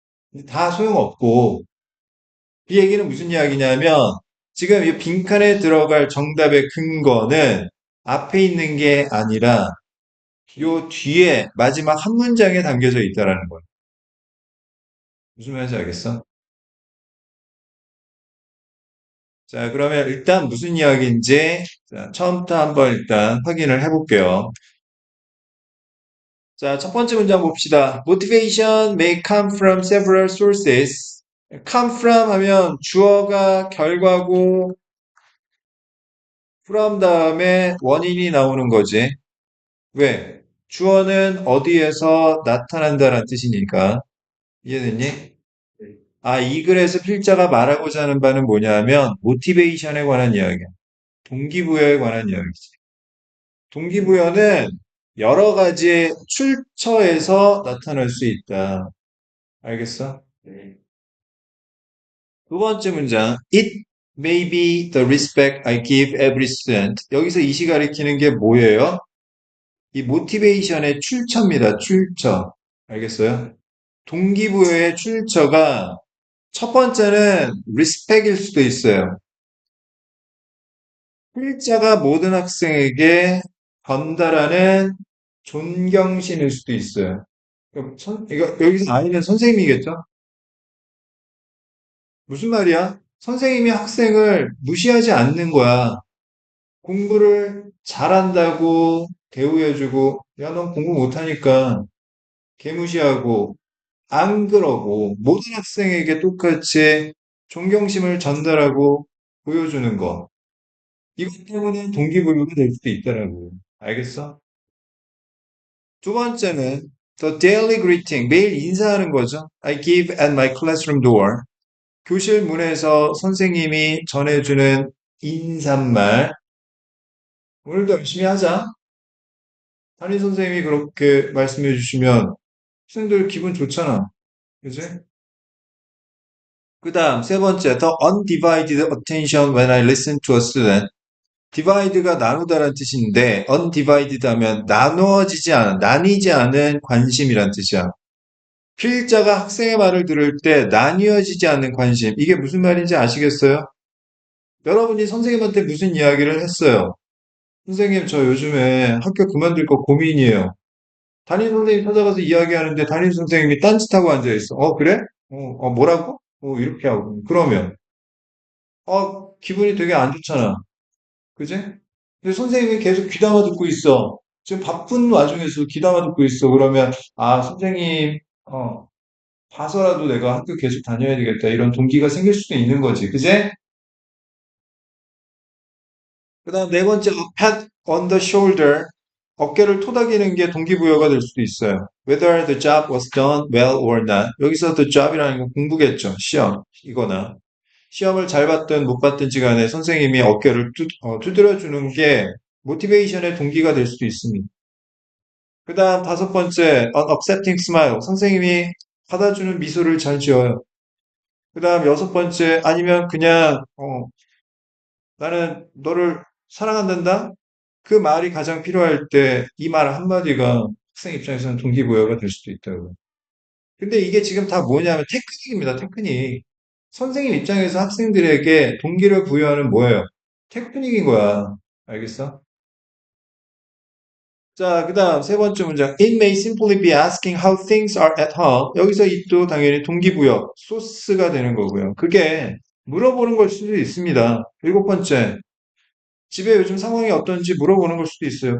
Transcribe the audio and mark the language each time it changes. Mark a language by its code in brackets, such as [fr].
[ko] 근데 다 소용없고 이 얘기는 무슨 이야기냐면 지금 이 빈칸에 들어갈 정답의 근거는 앞에 있는 게 아니라 요 뒤에 마지막 한 문장에 담겨져 있다라는 거예요. 무슨 말인지 알겠어? 자, 그러면 일단 무슨 이야기인지 자, 처음부터 한번 일단 확인을 해볼게요. 자, 첫 번째 문장 봅시다. [en] Motivation may come from several sources. [ko] come from 하면 주어가 결과고 from 다음에 원인이 나오는 거지. 왜? 주어는 어디에서 나타난다는 뜻이니까. 이해됐니? 네. 아, 이 글에서 필자가 말하고자 하는 바는 뭐냐면 모티베이션에 관한 이야기야. 동기부여에 관한 이야기지. 동기부여는 여러 가지 출처에서 나타날 수 있다. 알겠어? 네. 두 번째 문장. [en] It may be the respect I give every student. [ko] 여기서 이시 가리키는 게 뭐예요? 이 모티베이션의 출처입니다. 출처. 알겠어요? 동기부여의 출처가 첫 번째는 respect일 수도 있어요. 필자가 모든 학생에게 전달하는 존경심일 수도 있어요. 이거, 여기서 아이는 선생님이겠죠? 무슨 말이야? 선생님이 학생을 무시하지 않는 거야. 공부를 잘한다고 대우해주고, 야, 넌 공부 못하니까 개무시하고, 안 그러고, 모든 학생에게 똑같이 존경심을 전달하고 보여주는 거. 이것 때문에 동기부여가 될 수도 있다라고. 알겠어? 두 번째는 [en] The daily greeting, [ko] 매일 인사하는 거죠. [en] I give at my classroom door. [ko] 교실 문에서 선생님이 전해주는 인사말. 오늘도 열심히 하자. 담임 선생님이 그렇게 말씀해 주시면 학생들 기분 좋잖아. 그지? 그 다음 세 번째, [en] the undivided attention when I listen to a student. [ko] divide가 나누다란 뜻인데 undivided 하면 나누어지지 않은, 나뉘지 않은 관심이란 뜻이야. 필자가 학생의 말을 들을 때 나뉘어지지 않는 관심. 이게 무슨 말인지 아시겠어요? 여러분이 선생님한테 무슨 이야기를 했어요? 선생님, 저 요즘에 학교 그만둘 거 고민이에요. 담임 선생님 찾아가서 이야기하는데 담임 선생님이 딴짓하고 앉아있어. 그래? 뭐라고? 이렇게 하고. 그러면, 기분이 되게 안 좋잖아. 그지? 근데 선생님이 계속 귀담아 듣고 있어. 지금 바쁜 와중에서 귀담아 듣고 있어. 그러면, 선생님, 봐서라도 내가 학교 계속 다녀야 되겠다. 이런 동기가 생길 수도 있는 거지. 그제? 그 다음 네 번째, [en] pat on the shoulder. [ko] 어깨를 토닥이는 게 동기부여가 될 수도 있어요. [en] Whether the job was done well or not. [ko] 여기서 the job이라는 건 공부겠죠. 시험, 이거나. 시험을 잘 봤든 못 봤든지 간에 선생님이 어깨를 두드려 주는 게 모티베이션의 동기가 될 수도 있습니다. 그 다음 다섯 번째, [en] an accepting smile. [ko] 선생님이 받아주는 미소를 잘 지어요. 그 다음 여섯 번째, 아니면 그냥, 나는 너를 사랑한단다? 그 말이 가장 필요할 때 이 말 한마디가 학생 입장에서는 동기부여가 될 수도 있다고. 근데 이게 지금 다 뭐냐면 테크닉입니다, 테크닉. 선생님 입장에서 학생들에게 동기를 부여하는 뭐예요? 테크닉인 거야. 알겠어? 자, 그 다음 세 번째 문장. [en] It may simply be asking how things are at home. [ko] 여기서 it도 당연히 동기부여, 소스가 되는 거고요. 그게 물어보는 걸 수도 있습니다. 일곱 번째. 집에 요즘 상황이 어떤지 물어보는 걸 수도 있어요.